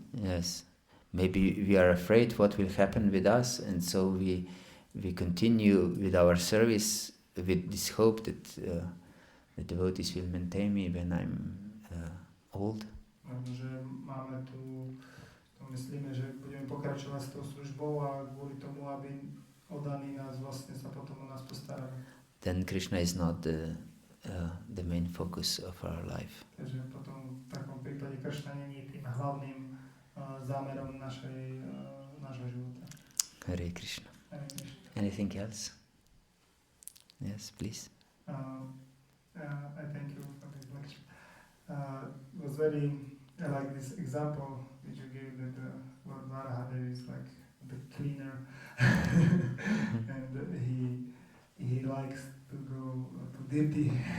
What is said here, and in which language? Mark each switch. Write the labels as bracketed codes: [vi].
[en] Yes, maybe we are afraid what will happen with us, and so we continue with our service with this hope that the devotees will maintain me when I'm old. [sk] Že máme tu myslíme, že budeme pokračovať s tou službou a kvôli tomu, aby oddaní nás vlastne sa potom o nás postarali. [en] Then Krishna is not the main focus of our life. [sk] Takže potom v takom prípade Krishna nie je tým hlavným zámerom nášho života. [sa] Hare Krishna. Hare Krishna. [en] Anything else? Yes, please. I thank you for this lecture. It was very, I like this example that you gave that Lord Varahadeva is like the cleaner and he likes to go to dirty